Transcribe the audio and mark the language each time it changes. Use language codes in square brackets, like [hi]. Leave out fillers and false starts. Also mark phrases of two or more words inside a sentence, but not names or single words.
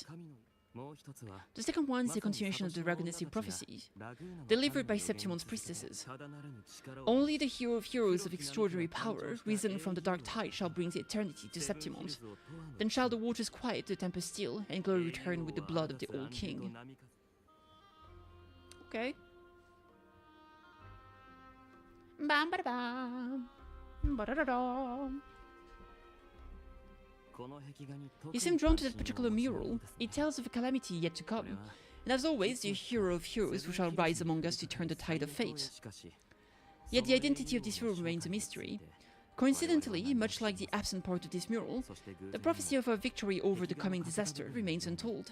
[en] The second one is a continuation of the Ragonesi prophecy, delivered by Septimont's priestesses. Only the hero of heroes of extraordinary power, risen from the dark tide, shall bring the eternity to Septimont. Then shall the waters quiet, the tempest still, and glory return with the blood of the old king. Okay. Bam ba da bam. Ba da da da. You seem drawn to that particular mural. It tells of a calamity yet to come, and as always, the hero of heroes who shall rise among us to turn the tide of fate. Yet the identity of this hero remains a mystery. Coincidentally, much like the absent part of this mural, the prophecy of our victory over the coming disaster remains untold.